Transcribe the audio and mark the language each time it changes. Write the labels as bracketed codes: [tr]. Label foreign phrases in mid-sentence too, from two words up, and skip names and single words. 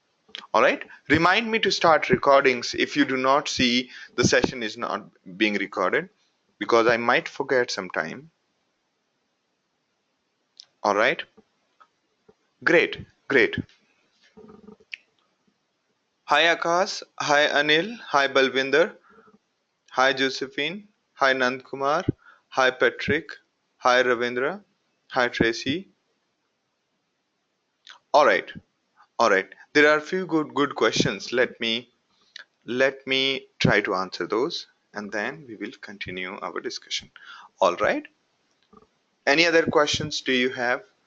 [en] All right. Remind me to start recordings if you do not see the session is not being recorded, because I might forget sometime. All right. Great. Great. Hi Akash. Hi Anil. Hi Balvinder. Hi Josephine. Hi Nand Kumar. Hi Patrick. Hi Ravindra. Hi Tracy. All right. All right. There are a few good questions. Let me try to answer those, and then we will continue our discussion. All right. Any other questions do you have?